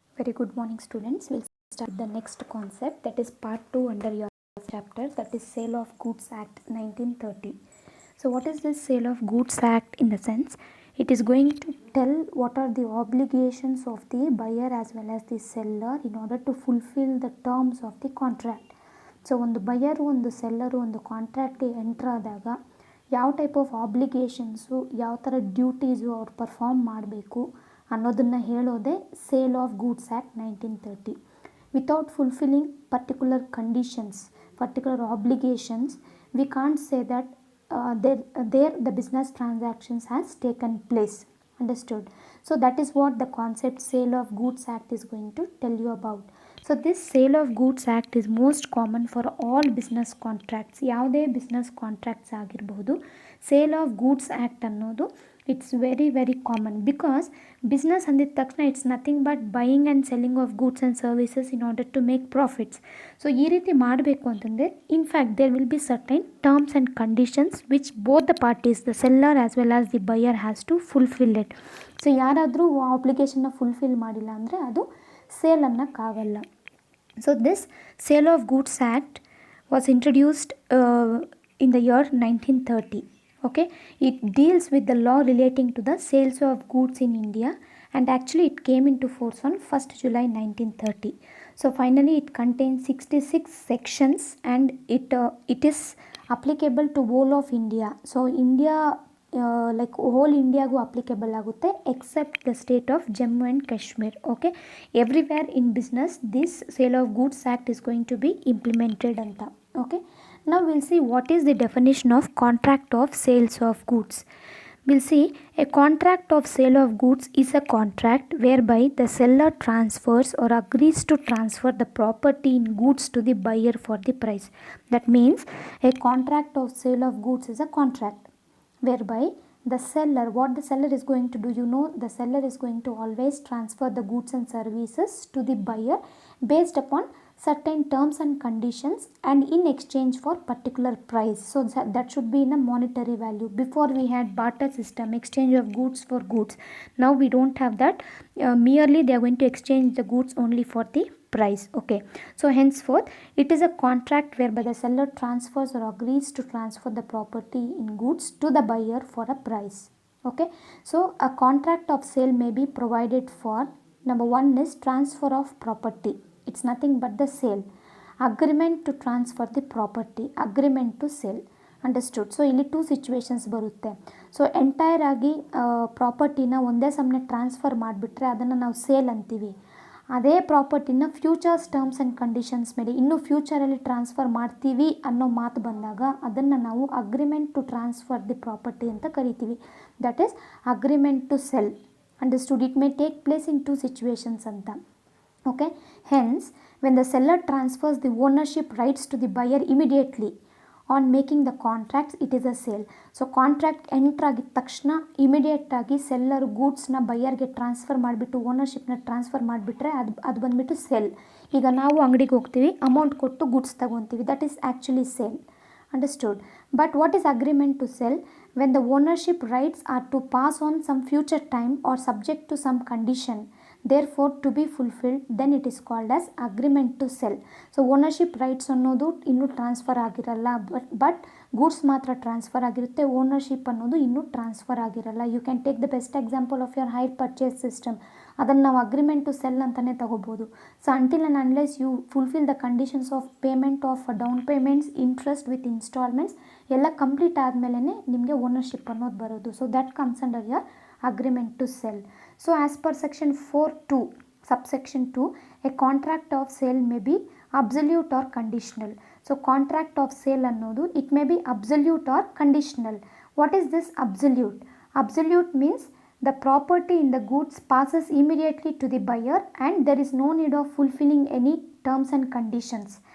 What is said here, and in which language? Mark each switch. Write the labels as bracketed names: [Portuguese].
[English] Very good morning, students. We'll start the next concept, that is part 2 under your chapter, that is Sale of Goods Act 1930. So what is this Sale of Goods Act? In the sense, it is going to tell what are the obligations of the buyer as well as the seller in order to fulfill the terms of the contract. [Kannada] So ಒಂದು ಬಯರು ಒಂದು seller ಒಂದು ಕಾಂಟ್ರಾಕ್ಟ್ಗೆ entry ಆದಾಗ ಯಾವ type of ಆಬ್ಲಿಗೇಷನ್ಸು, ಯಾವ ಥರ duties ಅವ್ರು perform ಮಾಡಬೇಕು ಅನ್ನೋದನ್ನು ಹೇಳೋದೇ sale of goods act 1930. [English] Without fulfilling particular conditions, particular obligations, we can't say that there the business transactions has taken place. Understood? So that is what the concept Sale of Goods Act is going to tell you about. So this Sale of Goods Act is most common for all business contracts. [Kannada] ಯಾವುದೇ business contracts ಆಗಿರಬಹುದು, sale of goods act ಅನ್ನೋದು [English] It's very very common. Because business [Kannada] ಅಂದಿದ ತಕ್ಷಣ [English] It's nothing but buying and selling of goods and services in order to make profits. [Kannada] So ಈ ರೀತಿ ಮಾಡಬೇಕು ಅಂತಂದರೆ [English] In fact there will be certain terms and conditions which both the parties, the seller as well as the buyer has to fulfil it. [Kannada] So ಯಾರಾದರೂ ಅಪ್ಲಿಕೇಶನ್ನ fulfil ಮಾಡಿಲ್ಲ ಅಂದರೆ ಅದು sale ಅನ್ನೋಕ್ಕಾಗಲ್ಲ. [English] So this Sale of Goods Act was introduced in the year 1930. Okay, it deals with the law relating to the sales of goods in India, and actually it came into force on 1st July 1930. So finally it contains 66 sections and it is applicable to whole of India. So India like whole Indiaಗೂ applicable ಆಗುತ್ತೆ except the state of Jammu and Kashmir. Okay, everywhere in business this Sale of Goods Act is going to be implemented ಅಂತ. Okay, ನಾವು will see what is the definition of contract of sales of goods. We'll see a contract of sale of goods is a contract whereby the seller transfers or agrees to transfer the property in goods to the buyer for the price. That means a contract of sale of goods is a contract whereby the seller, what the seller is going to do, the seller is going to always transfer the goods and services to the buyer based upon certain terms and conditions and in exchange for particular price. So that should be in a monetary value. Before we had barter system, exchange of goods for goods. Now we don't have that. Merely they are going to exchange the goods only for the price. Okay, so henceforth it is a contract whereby the seller transfers or agrees to transfer the property in goods to the buyer for a price. Okay, so a contract of sale may be provided for, number one is transfer of property. It's nothing but the sale. Agreement to transfer the property, agreement to sell. Understood? [Kannada] So ಇಲ್ಲಿ two situations ಬರುತ್ತೆ. So entire ಆಗಿ ಪ್ರಾಪರ್ಟಿನ ಒಂದೇ ಸಮನೆ transfer ಮಾಡಿಬಿಟ್ರೆ ಅದನ್ನು ನಾವು sale ಅಂತೀವಿ. ಅದೇ ಪ್ರಾಪರ್ಟಿನ ಫ್ಯೂಚರ್ಸ್ ಟರ್ಮ್ಸ್ ಆ್ಯಂಡ್ ಕಂಡೀಷನ್ಸ್ ಮೇಲೆ ಇನ್ನೂ ಫ್ಯೂಚರಲ್ಲಿ ಟ್ರಾನ್ಸ್ಫರ್ ಮಾಡ್ತೀವಿ ಅನ್ನೋ ಮಾತು ಬಂದಾಗ ಅದನ್ನು ನಾವು agreement to transfer the property ಅಂತ ಕರಿತೀವಿ. [English] That is agreement to sell. Understood? It may take place in two situations ಅಂತ. Okay, hence when the seller transfers the ownership rights to the buyer immediately on making the contract, it is a sale. [Kannada] So contract entry ಆಗಿದ ತಕ್ಷಣ immediate ಆಗಿ seller ಗೂಡ್ಸ್ನ ಬೈಯರ್ಗೆ transfer ಮಾಡಿಬಿಟ್ಟು ಓನರ್ಶಿಪ್ನ transfer ಮಾಡಿಬಿಟ್ರೆ ಅದು ಬಂದುಬಿಟ್ಟು cell. ಈಗ ನಾವು ಅಂಗಡಿಗೆ ಹೋಗ್ತೀವಿ, ಅಮೌಂಟ್ ಕೊಟ್ಟು ಗೂಡ್ಸ್ ತಗೊತೀವಿ, [English] That is actually sale. Understood? But what is agreement to sell? When the ownership rights are to pass on some future time or subject to some condition, therefore to be fulfilled, then it is called as agreement to sell. [Kannada] So ownership rights ಅನ್ನೋದು ಇನ್ನೂ transfer ಆಗಿರಲ್ಲ, but goods ಮಾತ್ರ transfer ಆಗಿರುತ್ತೆ, ownership ಅನ್ನೋದು ಇನ್ನೂ transfer ಆಗಿರಲ್ಲ. [English] You can take the best example of your hire purchase system. [Kannada] ಅದನ್ನು ನಾವು ಅಗ್ರಿಮೆಂಟ್ ಟು ಸೆಲ್ ಅಂತಲೇ ತಗೋಬೋದು. [English] so until and unless you fulfil the conditions of payment of down payments, interest with instalments [Kannada] ಎಲ್ಲ complete ಆದಮೇಲೆ ನಿಮಗೆ ownership ಅನ್ನೋದು ಬರೋದು. [English] So that comes under your agreement to sell. So as per section 4(2), subsection 2, a contract of sale may be absolute or conditional. So contract of sale ಅನ್ನೋದು it may be absolute or conditional. What is this absolute? Absolute means the property in the goods passes immediately to the buyer and there is no need of fulfilling any terms and conditions.